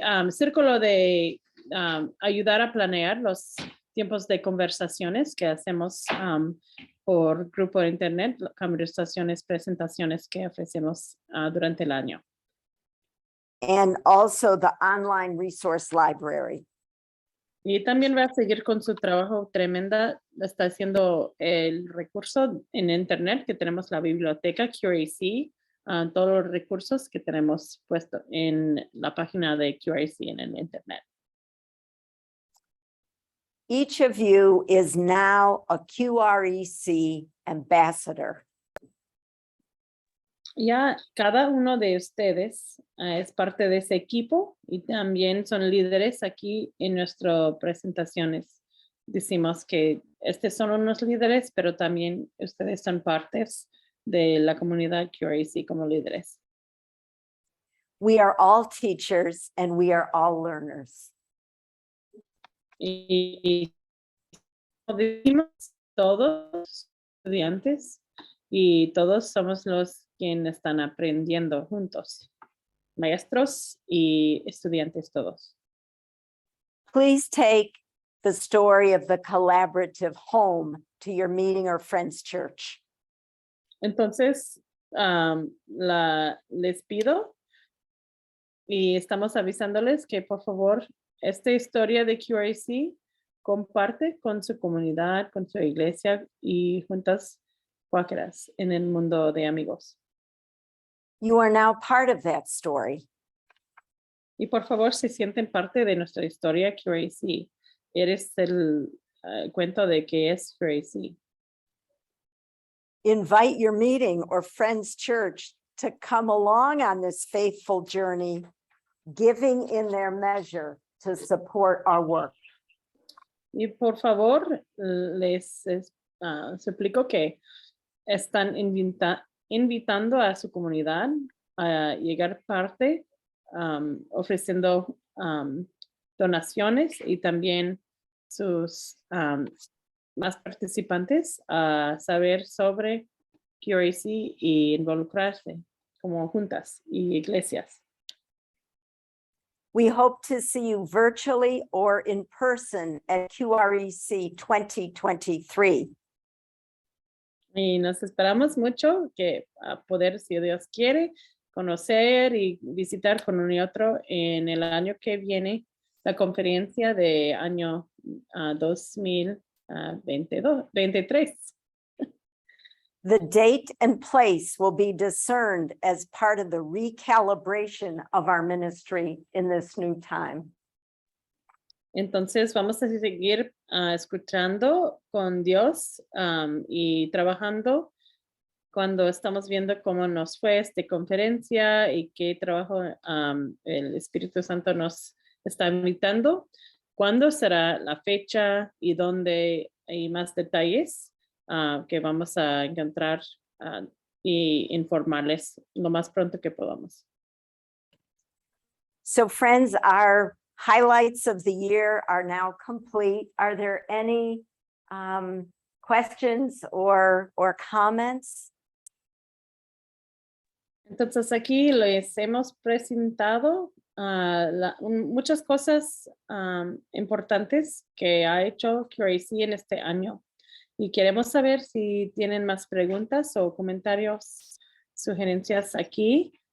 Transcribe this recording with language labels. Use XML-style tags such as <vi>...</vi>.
<es>Círculo de ayudar a planear los tiempos de conversaciones que hacemos por grupo de internet, conversaciones, presentaciones que ofrecemos durante el año.</es> <en>And also the online resource library.</en> <es>Y también va a seguir con su trabajo tremenda. Está haciendo el recurso en internet que tenemos la biblioteca QRC, todos los recursos que tenemos puesto en la página de QRC en el internet.</es> <en>Each of you is now a QREC ambassador.</en> <es>Ya cada uno de ustedes es parte de ese equipo y también son líderes aquí en nuestras presentaciones. Decimos que estos son unos líderes, pero también ustedes son partes de la comunidad QRC como líderes.</es> <en>We are all teachers and we are all learners.</en> <es>Y decimos todos estudiantes y todos somos los quienes están aprendiendo juntos, maestros y estudiantes todos.</es> <en>Please take the story of the collaborative home to your meeting or friend's church.</en> <es>Entonces, les pido y estamos avisándoles que por favor esta historia de QRC comparte con su comunidad, con su iglesia y juntas cuáqueras en el mundo de amigos.</es> <en>You are now part of that story.</en> <es>Y por favor, se sienten parte de nuestra historia QRC. Eres el cuento de qué es QRC.</es> <en>Invite your meeting or friend's church to come along on this faithful journey, giving in their measure to support our work.</en> <es>Y por favor, les suplico que están invitando a su comunidad a llegar parte, ofreciendo donaciones y también sus más participantes a saber sobre QRC y involucrarse como juntas y iglesias.</es> <en>We hope to see you virtually or in person at QREC 2023.</en> <es>Y nos esperamos mucho que poder, si Dios quiere, conocer y visitar con uno y otro en el año que viene, la conferencia de año 2023.</es> <en>The date and place will be discerned as part of the recalibration of our ministry in this new time.</en> <es>Entonces vamos a seguir escuchando con Dios y trabajando cuando estamos viendo cómo nos fue esta conferencia y qué trabajo el Espíritu Santo nos está invitando. ¿Cuándo será la fecha y dónde hay más detalles que vamos a encontrar y informarles lo más pronto que podamos?</es> <en>So friends, our highlights of the year are now complete. Are there any questions or comments?</en> <es>Entonces aquí les hemos presentado muchas cosas importantes que ha hecho QRC en este año. Y queremos saber si tienen más preguntas o comentarios, sugerencias aquí</es>